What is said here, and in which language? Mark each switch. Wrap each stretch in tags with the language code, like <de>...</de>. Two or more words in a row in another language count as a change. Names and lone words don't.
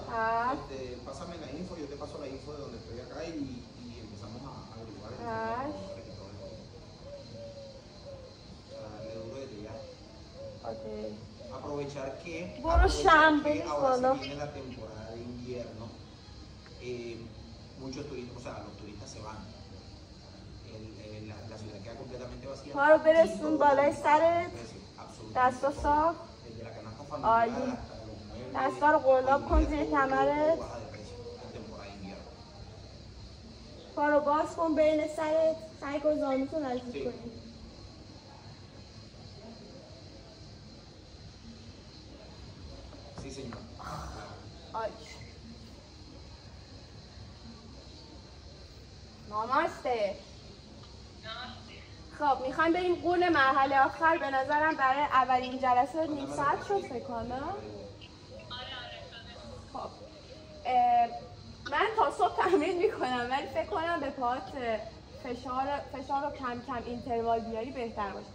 <es>Pásame la info, yo te paso la info de donde estoy acá y empezamos a averiguar el darle duro desde ya. Okay. Aprovechar que ahora se viene la temporada de invierno, muchos turistas, o sea, los turistas se van. La ciudad queda completamente vacía.</es> <fa>ما رو برسون بالای سرت. دستا صاف.</fa> <es>Desde la canasta familiar hasta</es> <fa>دستا رو قلاب کن زیر کمرت. پا رو باز کن بین سرت. سعی کن زانوتو نزدیک کنی.</fa> <es>Sí, señor.</es> <fa>نامسته. خب میخوایم بریم قول مرحله آخر. به نظرم برای اولین جلسه نیم ساعت شد فکر کنم. خب من تا صبح تمرین میکنم ولی فکر کنم به پاهات فشار رو کم کم اینتروال بیاری بهتر باشه.</fa>